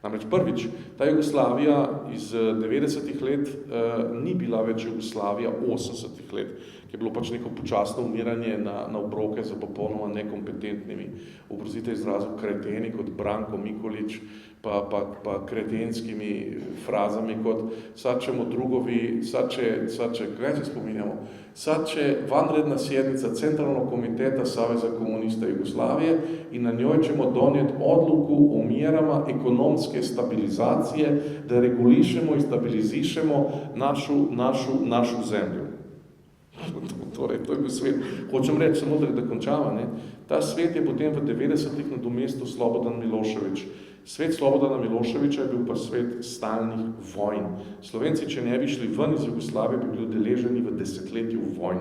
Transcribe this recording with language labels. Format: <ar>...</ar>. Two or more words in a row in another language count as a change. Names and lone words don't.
<sl>Namreč prvič, ta Jugoslavija iz 90-ih let ni bila več Jugoslavija 80-ih let, ki je bilo pač neko počasno umiranje na obroke za popolnoma nekompetentnimi, oprostite izrazu, kreteni kot Branko Mikolič, pa kretenskimi frazami kot</sl> <hr>sad ćemo drugovi, sad će,</hr> <sl>kaj se spominjamo,</sl> <hr>sad će vanredna sjednica Centralnog komiteta Saveza komunista Jugoslavije i na njoj ćemo donijeti odluku o mjerama ekonomske stabilizacije, da regulišemo i stabilizišemo našu zemlju.</hr> <sl>Torej, to je bil svet. Hočem reči samo, da končava, ne? Ta svet je potem v 90-ih nadomestil Slobodan Milošević. Svet Slobodana Miloševića je bil pa svet stalnih vojn. Slovenci, če ne bi šli ven iz Jugoslavije, bi bili udeleženi v desetletju vojn.</sl>